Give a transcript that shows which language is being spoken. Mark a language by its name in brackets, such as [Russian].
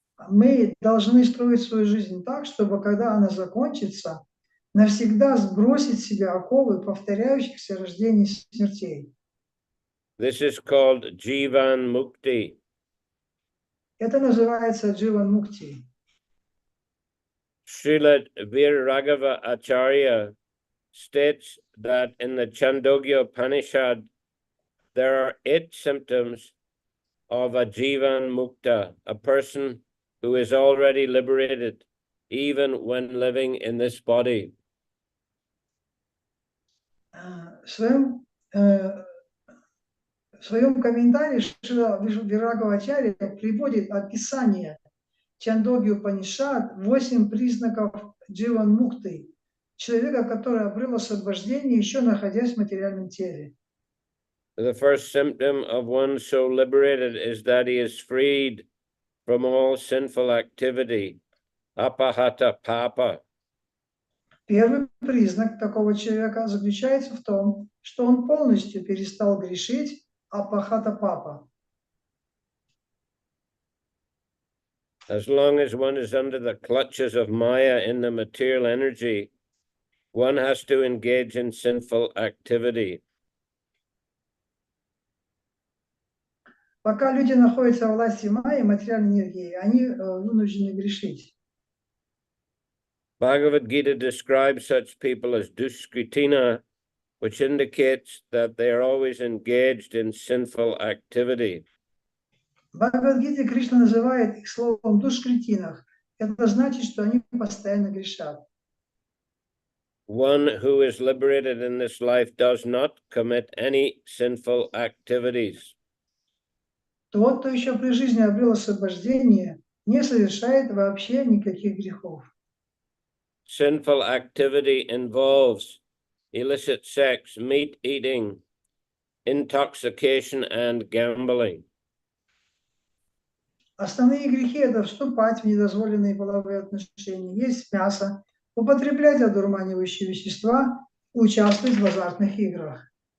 [Russian] Мы должны строить свою жизнь так, чтобы, когда она закончится, навсегда сбросить с себя оковы повторяющихся рождений и смертей. [English] This is called Jivan Mukti. [Russian] Это называется дживан мукти. [English] Srila Virraghava Acharya states that in the Chandogya Upanishad, there are 8 symptoms of a Jivan Mukta, a person who is already liberated, even when living in this body. [Russian] В своем комментарии Шрила Вирагава Ачарья приводит описание Чандогьи Упанишад 8 признаков дживан мукты, человека, который обрел освобождение, еще находясь в материальном теле. [English] The first symptom of one so liberated is that he is freed from all sinful activity, apahata papa. [Russian] Первый признак такого человека заключается в том, что он полностью перестал грешить, апахата папа. [English] As long as one is under the clutches of Maya in the material energy, one has to engage in sinful activity. [Russian] Пока люди находятся во власти Майи, материальной энергии, они вынуждены грешить. [English] Bhagavad Gita describes such people as duskritina, which indicates that they are always engaged in sinful activity. [Russian] В Бхагавад-гите Кришна называет их словом душкритинах. Это значит, что они постоянно грешат. [English] One who is liberated in this life does not commit any sinful activities. [Russian] Тот, кто еще при жизни обрел освобождение, не совершает вообще никаких грехов. [English] Sinful activity involves illicit sex, meat eating, intoxication, and gambling. [Russian] Основные грехи – это вступать в недозволенные половые отношения, есть мясо, употреблять одурманивающие вещества, участвовать в азартных играх.